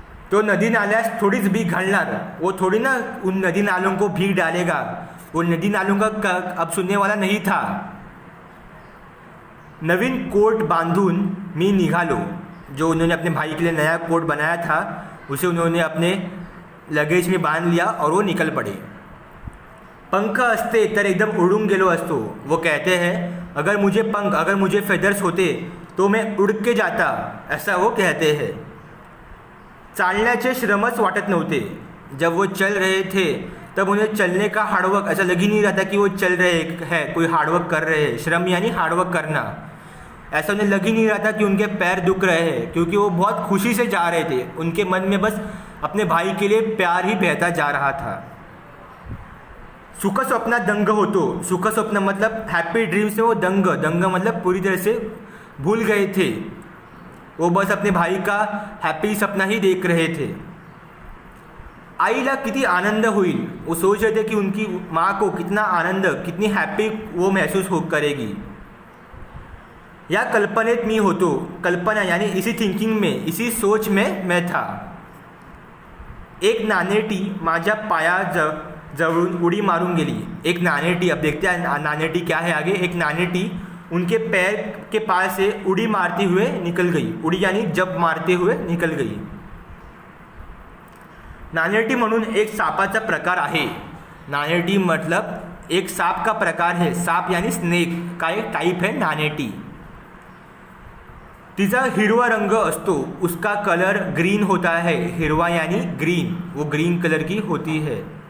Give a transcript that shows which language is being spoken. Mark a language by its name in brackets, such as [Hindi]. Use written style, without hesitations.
[Marathi] तो नदी नाल्यास थोड़ीच भीग घालणार, [Hindi] वो थोड़ी ना उन नदी नालों को भीग डालेगा. वो नदी नालों का अब सुनने वाला नहीं था. [Marathi] नवीन कोट बांधून मी निघालो. [Hindi] जो उन्होंने अपने भाई के लिए नया कोट बनाया था उसे उन्होंने अपने लगेज में बांध लिया और वो निकल पड़े. [Marathi] पंख असते तर एकदम उड़ून गेलो असतो. [Hindi] वो कहते हैं अगर मुझे फेदर्स होते तो मैं उड़ के जाता, ऐसा वो कहते हैं. [Marathi] चालण्याचे श्रमच वाटत नव्हते. [Hindi] जब वो चल रहे थे तब उन्हें चलने का हार्डवर्क ऐसा लग ही नहीं रहा था कि वो चल रहे हैं, कोई हार्डवर्क कर रहे हैं. श्रम यानी हार्डवर्क करना. ऐसा उन्हें लग ही नहीं रहा था कि उनके पैर दुख रहे हैं, क्योंकि वो बहुत खुशी से जा रहे थे. उनके मन में बस अपने भाई के लिए प्यार ही बहता जा रहा था. [Marathi] सुख स्वप्ना दंग होतो. [Hindi] सुख स्वप्न मतलब हैप्पी ड्रीम्स में वो दंग मतलब पूरी तरह से भूल गए थे. वो बस अपने भाई का हैप्पी सपना ही देख रहे थे. [Marathi] आईला किती आनंद होईल. [Hindi] वो सोच रहे थे कि उनकी माँ को कितना आनंद, कितनी हैप्पी वो महसूस करेगी. [Marathi] या कल्पनेत मी होतो. [Hindi] कल्पना यानी इसी थिंकिंग में, इसी सोच में मैं था. [Marathi] एक नानेटी माझ्या जवळून उडी मारून गेली. [Hindi] एक नानेटी, अब देखते हैं नानेटी क्या है आगे. एक नानेटी उनके पैर के पास से उड़ी मारते हुए निकल गई. उड़ी यानी जब मारते हुए निकल गई. [Marathi] नानेटी म्हणून एक सापाचा प्रकार आहे. [Hindi] नानेटी मतलब एक सांप का प्रकार है. सांप यानी स्नेक का एक टाइप है नानेटी. [Marathi] तिचा हिरवा रंग असतो. [Hindi] उसका कलर ग्रीन होता है. हिरवा यानी ग्रीन, वो ग्रीन कलर की होती है.